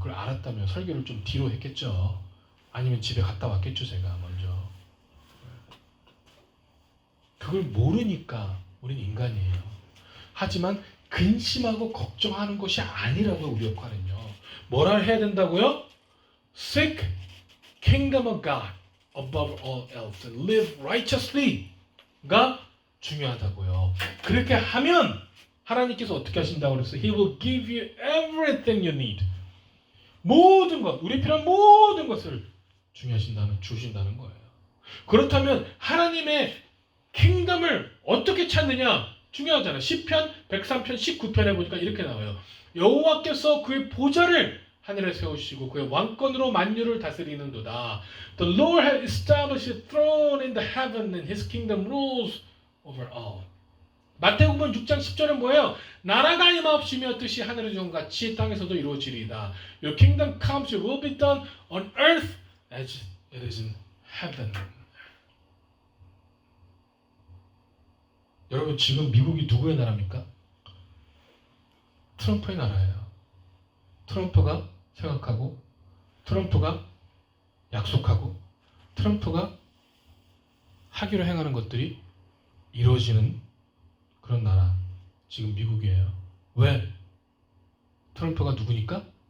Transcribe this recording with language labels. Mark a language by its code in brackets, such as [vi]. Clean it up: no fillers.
[ko] 그걸 알았다면 설교를 좀 뒤로 했겠죠. 아니면 집에 갔다 왔겠죠, 제가 먼저. 그걸 모르니까 우린 인간이에요. 하지만 근심하고 걱정하는 것이 아니라고요, 우리 역할은요. 뭐라 해야 된다고요? [en] Seek kingdom of God above all else and live righteously가 [ko] 중요하다고요. 그렇게 하면 하나님께서 어떻게 하신다고 그랬어요? [en] He will give you everything you need. [ko] 모든 것, 우리 필요한 모든 것을 주신다는 거예요. 그렇다면 하나님의 킹덤을 어떻게 찾느냐? 중요하잖아요. 시편 103편 19편에 보니까 이렇게 나와요. 여호와께서 그의 보좌를 하늘에 세우시고 그의 왕권으로 만유를 다스리는도다. [en] The Lord has established a throne in the heaven and His kingdom rules over all. [ko] 마태복음 6장 10절은 뭐예요? 나라가 임하옵시며 뜻이 하늘에 이룬 같이 땅에서도 이루어지리이다. [en] Your kingdom comes, your will be done on earth as it is in heaven. [ko] 여러분 지금 미국이 누구의 나라입니까? 트럼프의 나라예요. 트럼프가 생각하고 트럼프가 약속하고 트럼프가 하기로 행하는 것들이 이루어지는 그런 나라 지금 미국이에요. 왜? 트럼프가 누구니까?